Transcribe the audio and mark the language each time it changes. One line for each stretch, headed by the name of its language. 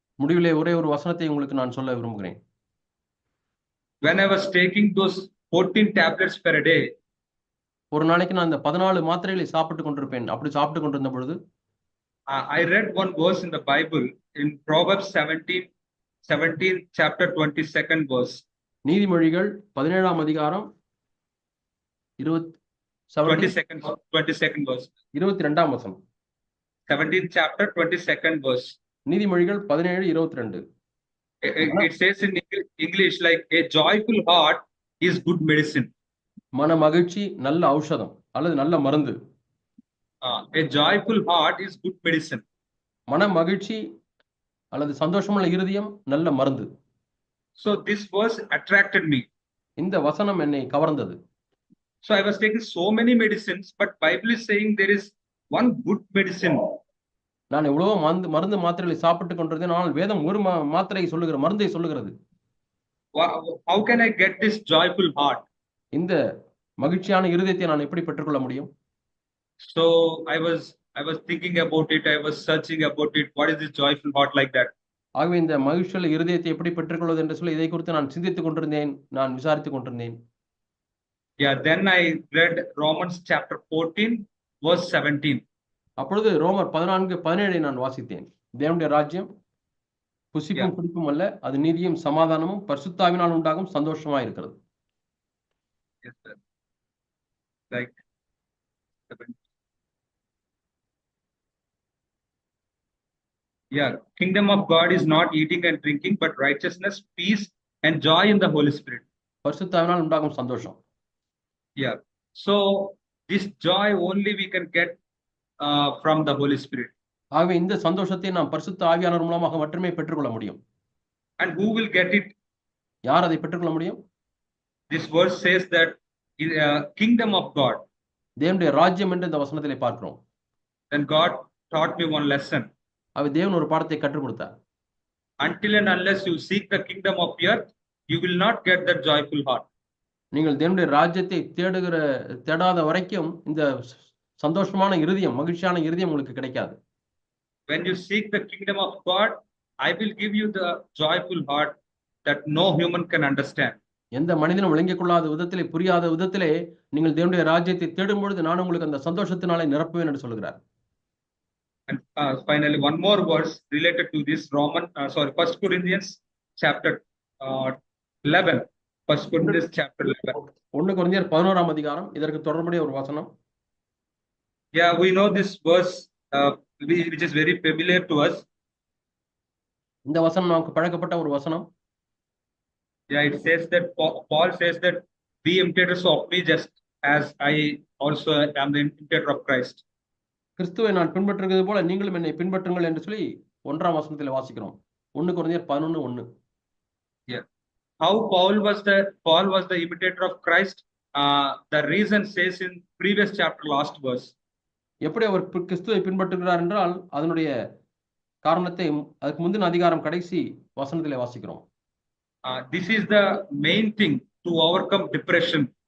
Tamil: முடிவிலே ஒரே ஒரு வசனத்தை உங்களுக்கு நான் சொல்ல விரும்புகிறேன்.
English: When I was taking those 14 tablets per day,
Tamil: ஒரு நாளைக்கு நான் இந்த 14 மாத்திரைகளை சாப்பிட்டு கொண்டிருப்பேன். அப்படி சாப்பிட்டு கொண்டிருந்த பொழுது
English: I read one verse in the Bible in Proverbs 17 chapter 22nd verse.
Tamil: நீதிமொழிகள் 17ஆம் அதிகாரம்
English: 22nd verse.
Tamil: 22ஆம் வசனம்.
English: 17th chapter 22nd verse.
Tamil: நீதிமொழிகள் 17:22.
English: It says in English like a joyful heart is good medicine.
Tamil: மன மகிழ்ச்சி நல்ல ஔஷதம் அல்லது நல்ல மருந்து.
English: A joyful heart is good medicine.
Tamil: மன மகிழ்ச்சி அல்லது சந்தோஷமுள்ள இருதயம் நல்ல மருந்து.
English: So this verse attracted me.
Tamil: இந்த வசனம் என்னை கவர்ந்தது.
English: So I was taking so many medicines, but Bible is saying there is one good medicine.
Tamil: நான் எவ்வளவோ மருந்து மாத்திரைகளை சாப்பிட்டு கொண்டிருந்தேன். ஆனால் வேதம் ஒரு மாத்திரை சொல்லுகிற மருந்தை சொல்லுகிறது.
English: How can I get this joyful heart?
Tamil: இந்த மகிழ்ச்சியான இருதயத்தை நான் எப்படி பெற்றுக்கொள்ள முடியும்?
English: So I was thinking about it. I was searching about it. What is this joyful heart like that?
Tamil: ஆகவே இந்த மகிழ்ச்சியுள்ள இருதயத்தை எப்படி பெற்றுக்கொள்வது என்று சொல்லி இதை குறித்து நான் சிந்தித்துக் கொண்டிருந்தேன். நான் விசாரித்துக் கொண்டிருந்தேன்.
English: Yeah, then I read Romans chapter 14 verse 17.
Tamil: அப்பொழுது ரோமர் 14:17 நான் வாசித்தேன். தேவனுடைய ராஜ்யம் புசிப்பும் குடிப்பும் அல்ல, அது நீதியும் சமாதானமும் பரிசுத்த ஆவியினால் உண்டாகும் சந்தோஷமா இருக்கிறது.
English: Yes, sir. Like 7. Yeah, kingdom of God is not eating and drinking, but righteousness, peace, and joy in the Holy Spirit.
Tamil: பரிசுத்த ஆவியினால் உண்டாகும் சந்தோஷம்.
English: Yeah. So this joy only we can get from the Holy Spirit.
Tamil: ஆகவே இந்த சந்தோஷத்தை நாம் பரிசுத்த ஆவியானவர் மூலமாக மட்டுமே பெற்றுக்கொள்ள முடியும்.
English: And who will get it?
Tamil: யார் அதை பெற்றுக்கொள்ள முடியும்?
English: This verse says that in kingdom of God.
Tamil: தேவனுடைய ராஜ்யம் என்று இந்த வசனத்திலே பார்க்கிறோம்.
English: Then God taught me one lesson.
Tamil: அவர் தேவன் ஒரு பாடத்தை கற்றுக் கொடுத்தார்.
English: Until and unless you seek the kingdom of earth, you will not get that joyful heart.
Tamil: நீங்கள் தேவனுடைய ராஜ்யத்தை தேடாத வரைக்கும் இந்த சந்தோஷமான இருதயம், மகிழ்ச்சியான இருதயம் உங்களுக்கு கிடைக்காது.
English: When you seek the kingdom of God, I will give you the joyful heart that no human can understand.
Tamil: எந்த மனிதனும் விளங்கிக் கொள்ளாத விதத்திலே, புரியாத விதத்திலே நீங்கள் தேவனுடைய ராஜ்யத்தை தேடும் பொழுது நான் உங்களுக்கு அந்த சந்தோஷத்தினாலே நிரப்புவேன் என்று சொல்கிறார்.
English: And finally, one more verse related to this, 1 Corinthians chapter 11. 1 Corinthians chapter 11.
Tamil: 1 கொரிந்தியர் 11ஆம் அதிகாரம், இதற்கு தொடர்புடைய ஒரு வசனம்.
English: Yeah, we know this verse which is very familiar to us.
Tamil: இந்த வசனம் நமக்கு பழக்கப்பட்ட ஒரு வசனம்.
English: Yeah, it says that Paul says that be imitators of me just as I also am the imitator of Christ.
Tamil: கிறிஸ்துவை நான் பின்பற்றுகிறது போல நீங்களும் என்னை பின்பற்றுங்கள் என்று சொல்லி 1ஆம் வசனத்தில் வாசிக்கிறோம். 1 கொரிந்தியர் 11:1.
English: Yeah. How Paul was the imitator of Christ? The reason says in previous chapter, last verse.
Tamil: எப்படி அவர் கிறிஸ்துவை பின்பற்றுகிறார் என்றால் அதனுடைய காரணத்தை அதுக்கு முந்தின அதிகாரம் கடைசி வசனத்திலே வாசிக்கிறோம்.
English: This is the main thing to overcome depression.